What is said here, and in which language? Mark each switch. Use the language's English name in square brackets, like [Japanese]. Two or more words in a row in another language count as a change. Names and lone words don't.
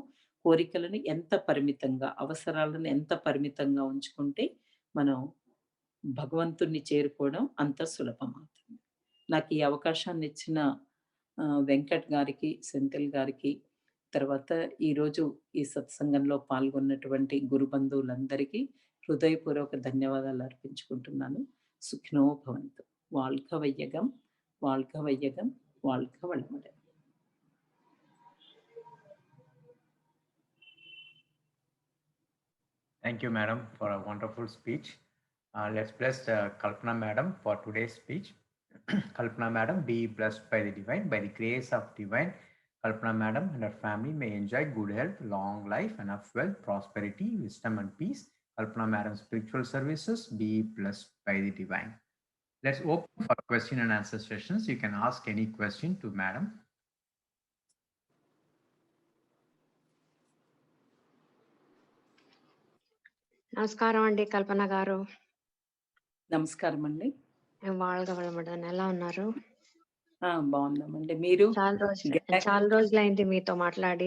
[Telugu] కోరికలను ఎంత పరిమితంగా, అవసరాలను ఎంత పరిమితంగా ఉంచుకుంటే, మనం భగవంతుడిని చేరుకోవడం అంత సులభమవుతుంది. నాకు ఈ అవకాశాన్నిచ్చిన వెంకట్ గారికి, సెంథిల్ గారికి, తర్వాత ఈరోజు ఈ సత్సంగంలో పాల్గొన్నటువంటి గురు బంధువులందరికీ హృదయపూర్వక ధన్యవాదాలు అర్పించుకుంటున్నాను. [Sanskrit] సుఖినో భవంతు. [Tamil] வாழ்க வையகம், வாழ்க வையகம், வாழ்க வளமுடன். [English] Thank you, madam, for a wonderful speech. Let's bless Kalpana madam for today's speech. Kalpana madam, be blessed by the divine, by the grace of divine. Kalpana madam and her family may enjoy good health, long life, enough wealth, prosperity, wisdom, and peace. Kalpana madam's spiritual services be blessed by the divine. Let's open for question and answer sessions. You can ask any question to madam. [Telugu] నమస్కారం అండి కల్పన గారు. నమస్కారం అండి. వాళ్ళగవడమడన్ ఎలా ఉన్నారు? బాగున్నామండి. మీరు? చాలా రోజులైంది మీతో మాట్లాడి.